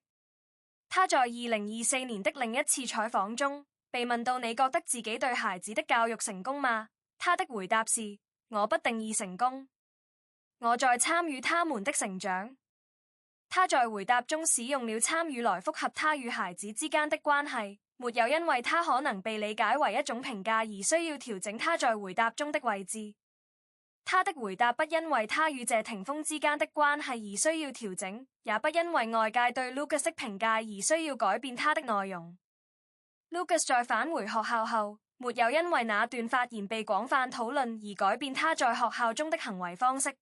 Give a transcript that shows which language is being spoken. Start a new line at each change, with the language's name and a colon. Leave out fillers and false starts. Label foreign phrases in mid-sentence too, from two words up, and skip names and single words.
Chinese: 他在2024年的另一次採訪中，被問到你覺得自己對孩子的教育成功嗎？他的回答是，我不定義成功，我在參與他們的成長。他在回答中使用了參與來複合他與孩子之間的關係，沒有因為他可能被理解為一種評價而需要調整他在回答中的位置。他的回答不因為他與謝霆鋒之間的關係而需要調整，也不因為外界對 Lucas 的評價而需要改變他的內容。Lucas 在返回學校後，沒有因為那段發言被廣泛討論而改變他在學校中的行為方式。